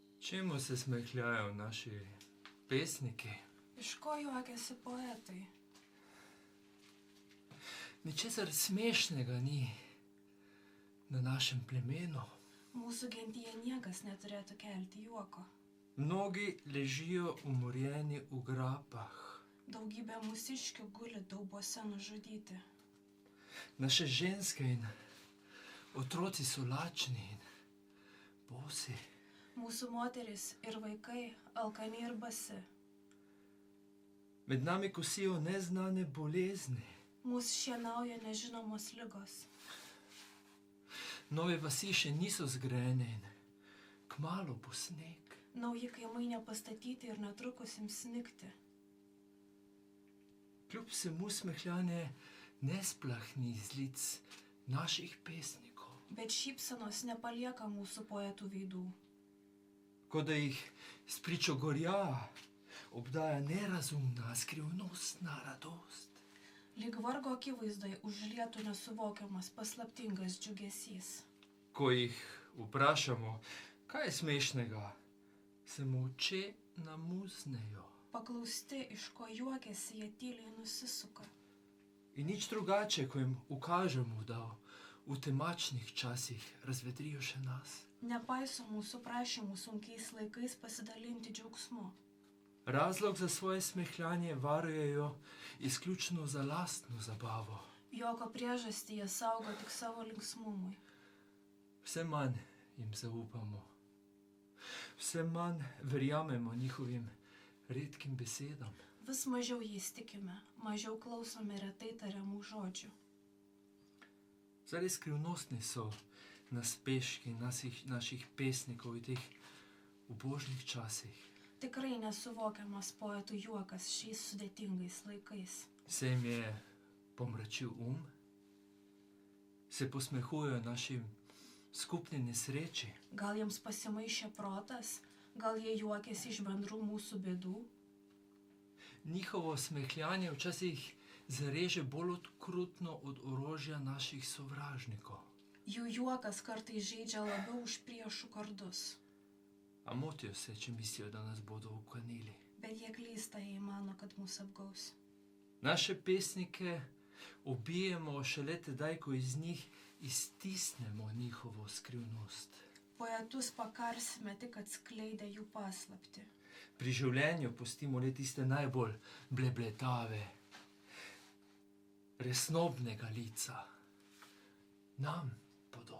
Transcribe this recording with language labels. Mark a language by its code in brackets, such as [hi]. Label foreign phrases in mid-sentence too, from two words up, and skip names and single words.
[sl] Čemu se smehljajo naši pesniki? [lt] Iš ko juokiasi poetai? [sl] Ničesar smešnega ni na našem plemenu. [lt] Mūsų gentyje niekas neturėtų kelti juoko. [sl] Mnogi ležijo umorjeni v grapah. [lt] Daugybė mūsiškių guli daubose nužudyti. [sl] Naše ženske in otroci so lačni in bosi. [lt] Mūsų moteris ir vaikai alkani ir basi. [sl] Med nami kosijo neznane bolezni. [lt] Mūsų šienauja nežinomos ligos. [sl] Nove vasi še niso zgrajene in kmalu bo sneg. [lt] Nauji kaimai nepastatyti ir netrukus ims snigti. [sl] Kljub vsemu smehljanje ne splahni iz lic naših pesnikov. [lt] Bet šypsenos nepalieka mūsų poetų veidų. [sl] Kot da jih spričo gorja obdaja nerazumna, skrivnostna radost. [lt] Lyg vargo akivaizdoje užlietų nesuvokiamas paslaptingas džiugesys. [sl] Ko jih vprašamo, kaj je smešnega, se mu oči namuznejo. [lt] Paklausti, iš ko juokiasi, jie tyliai nusisuka. [sl] In nič drugače, ko jim ukažemo, da v temačnih časih razvedrijo še nas. [lt] Nepaiso mūsų prašymų sunkiais laikais pasidalinti džiaugsmu. [sl] Razlog za svoje smehljanje varujejo izključno za lastno zabavo. [lt] Joko priežastį jie saugo tik savo linksmumui. [sl] Vse manj jim zaupamo. Vse manj verjamemo njihovim redkim besedam. [lt] Vis mažiau jais tikime, mažiau klausome retai tariamų žodžių. [sl] Zares skrivnostni so naspeški naših pesnikov v teh ubožnih časih. [lt] Tikrai nesuvokiamas poetų juokas šiais sudėtingais laikais. [sl] Se jim je pomračil se posmehujejo našim skupni nesreči. [lt] Gal jiems pasimaišė protas, gal jie juokėsi iš bendrų mūsų bėdų. [sl] Njihovo smehljanje včasih zareže bolj okrutno od orožja naših sovražnikov. [lt] Jų juokas kartais žaidžia labiau už priešų kardus. [sl] A motijo se, če mislijo, da nas bodo ukanili. [lt] Bet jie klysta, jei mano, kad mus apgaus. [sl] Naše pesnike ubijemo šele tedaj, ko iz njih iztisnemo njihovo skrivnost. [lt] Poetus pakarsime tik atskleidę jų paslaptį. [sl] Pri življenju pustimo le tiste najbolj blebletave, resnobnega lica, nam podobne.